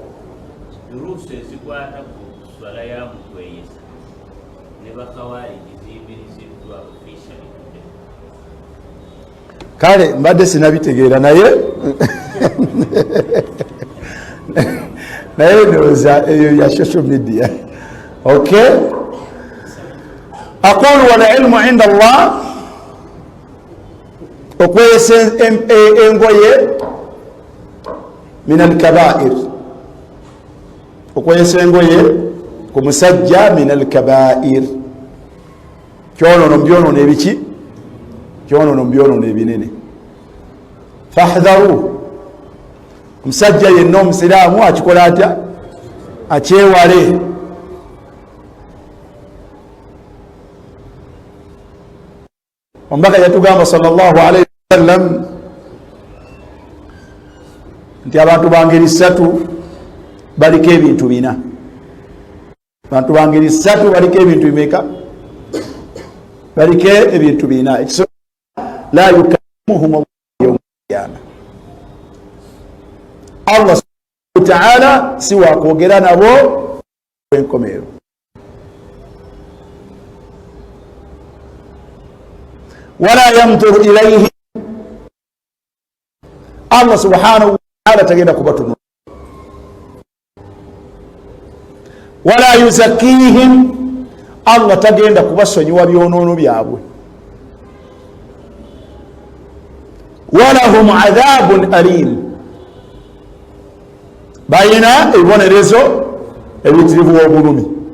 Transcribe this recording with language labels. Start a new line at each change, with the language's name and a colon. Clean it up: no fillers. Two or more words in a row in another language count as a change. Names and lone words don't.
Ganda: kale mbadde sinabitegeera naye naye ndowooza eyo ya
English: social media.
Arabic: Okay, أقول والعلم عند الله.
Ganda: Okweyesa engoye
Arabic: من الكبائر,
Ganda: okweyesa engoye ku musajja
Arabic: من الكبائر,
Ganda: kyonono mbyonono ebiki, kyonono mbyonono ebinene. Fahdharu, omusajja yenna omusiraamu akikola atya? Akyewale. Omubaka yatugamba
Arabic: صلى الله عليه وسلم
Ganda: nti abantu bangeri ssatu baliko ebintu bina. Abantu bangeri ssatu baliko ebintu bimeka? Baliko ebintu bina.
Arabic: لا يكلمهم يوم القيامة. الله سبحانه وتعالى
Ganda: si wa kwogera nabo enkomero.
Arabic: ولا ينظر إليه, الله سبحانه وتعالى
Ganda: tagenda kubatunula.
Arabic: ولا يزكيهم,
Ganda: Allah tagenda kubasonyiwa byonoono byabwe.
Arabic: ولهم عذاب أليم,
Ganda: bayina ebibonerezo ebitirivu obulumi.